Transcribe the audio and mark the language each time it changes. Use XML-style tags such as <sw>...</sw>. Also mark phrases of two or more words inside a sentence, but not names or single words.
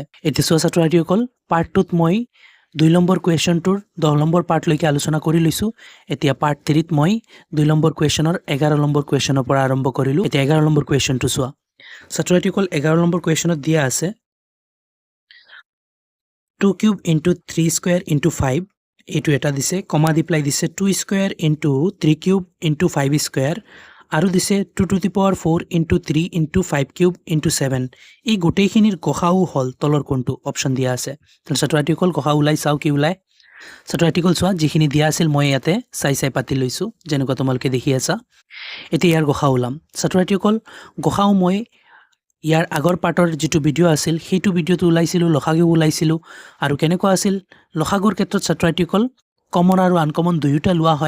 <as>এতিয়া ছাত্ৰসকল পার্ট 2 ত মই 2 নম্বৰ কুৱেশ্যনটোৰ 10 নম্বৰ পাৰ্ট লৈকে আলোচনা কৰি লৈছো। এতিয়া পার্ট 3 ত মই 2 নম্বৰ কুৱেশ্যনৰ 11 নম্বৰ কুৱেশ্যনৰ পৰা আৰম্ভ কৰিলো। এতিয়া 11 নম্বৰ কুৱেশ্যনটো চোৱা। ছাত্ৰসকল 11 নম্বৰ কুৱেশ্যনত দিয়া আছে</as> <en>2 cube into 3 square into 5</en> <as>এইটো এটা দিছে কমা দি প্লাই দিছে</as> <en>2 square into 3 cube into 5 square</en> <as>আৰু দিছে</as> <en>2 to the power 4 into 3 into 5 cube into 7</en> <as>এই গোটেইখিনিৰ গসাউ হল তলৰ কোনটো অপচন দিয়া আছে। ছাত্ৰসকল গসাউ ওলাই চাও কি ওলাই। ছাত্ৰসকল চোৱা যিখিনি দিয়া আছিল মই ইয়াতে চাই পাতি লৈছো যেনেকৈ তোমালোকে দেখি আছা। এতিয়া ইয়াৰ গসাউ ওলাম। ছাত্ৰসকল গসাউ মই ইয়াৰ আগৰ পাৰ্টৰ যেটো ভিডিও আছিল সেইটো ভিডিওটো উলাইছিলো লখাগু উলাইছিলো আৰু কেনেকুৱা আছিল লখাগুৰ ক্ষেত্ৰত ছাত্ৰসকল কমন আৰু আনকমন দুয়োটা লোৱা হয়।</as>